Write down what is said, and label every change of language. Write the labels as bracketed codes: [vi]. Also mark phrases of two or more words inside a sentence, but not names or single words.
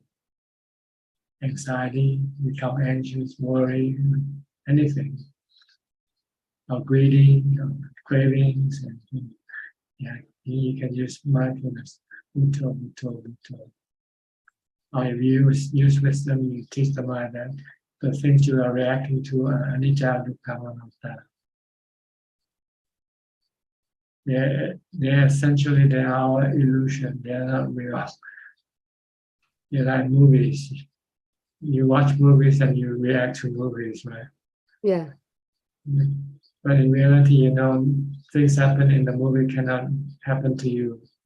[en] Anxiety, become anxious, worry, anything. Or greedy, or cravings, and you can use mindfulness. [pi] Bhutto, Bhutto, Bhutto. [en] Or if you use wisdom, you teach the mind that the things you are reacting to are [pi] anicca, dukkha, anatta. [en] They're essentially they are illusion. They are not real. They're like movies. You watch movies and you react to movies, right? Yeah. But in reality, you know, things happen in the movie cannot happen to you.